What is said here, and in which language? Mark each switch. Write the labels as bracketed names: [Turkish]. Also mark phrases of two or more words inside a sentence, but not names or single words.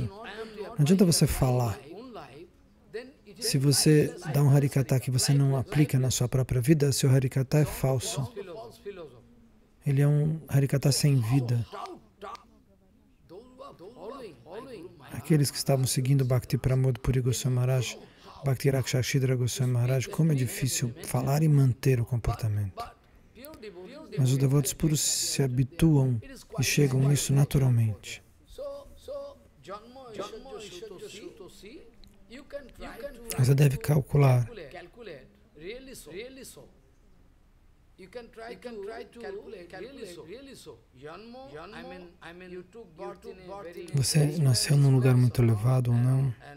[Portuguese] Não adianta você falar. Se você dá um Harikatha que você não aplica na sua própria vida, seu Harikatha é falso. Ele é um Harikatha sem vida. Aqueles que estavam seguindo Bhakti Pramod Puri Goswami Maharaj, Bhakti Rakshashidra Goswami Maharaj, como é difícil falar e manter o comportamento. Mas os devotos puros se habituam e chegam nisso naturalmente. Você deve calcular. Você nasceu num lugar muito elevado ou não?